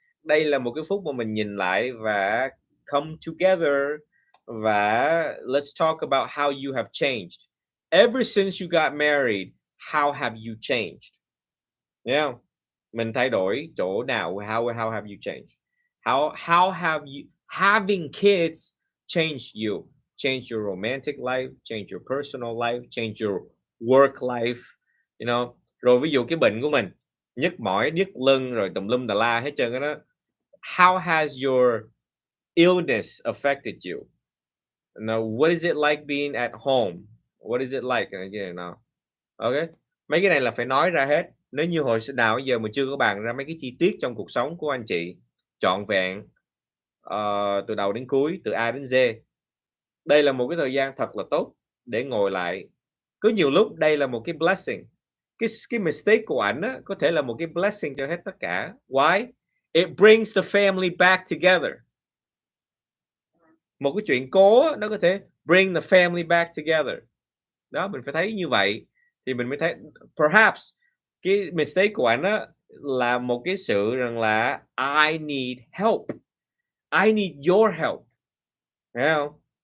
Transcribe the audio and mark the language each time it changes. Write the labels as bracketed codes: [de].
[vi] Đây là một cái phút mà mình nhìn lại và [en] come together [vi] và [en] let's talk about how you have changed. Ever since you got married, how have you changed? [vi] Thấy không? Mình thay đổi chỗ nào? [en] How have you changed? How have you having kids changed you? Change your romantic life, change your personal life, change your work life, you know. [vi] Rồi ví dụ cái bệnh của mình, nhức mỏi, nhức lưng, rồi tùm lum tà la hết trơn đó. [en] How has your illness affected you? Now, what is it like being at home? What is it like? Okay. [vi] Mấy cái này là phải nói ra hết. Nếu như hồi nào giờ mà chưa có bàn ra mấy cái chi tiết trong cuộc sống của anh chị, trọn vẹn từ đầu đến cuối, từ A đến Z. Đây là một cái thời gian thật là tốt để ngồi lại. Có nhiều lúc đây là một cái blessing. Cái mistake của ảnh á, có thể là một cái blessing cho hết tất cả. [en] Why? It brings the family back together. [vi] Một cái chuyện cố á, nó có thể [en] bring the family back together. [vi] Đó, mình phải thấy như vậy thì mình mới thấy perhaps cái mistake của ảnh á là một cái sự rằng là [en] I need help. I need your help. [vi] Thấy không?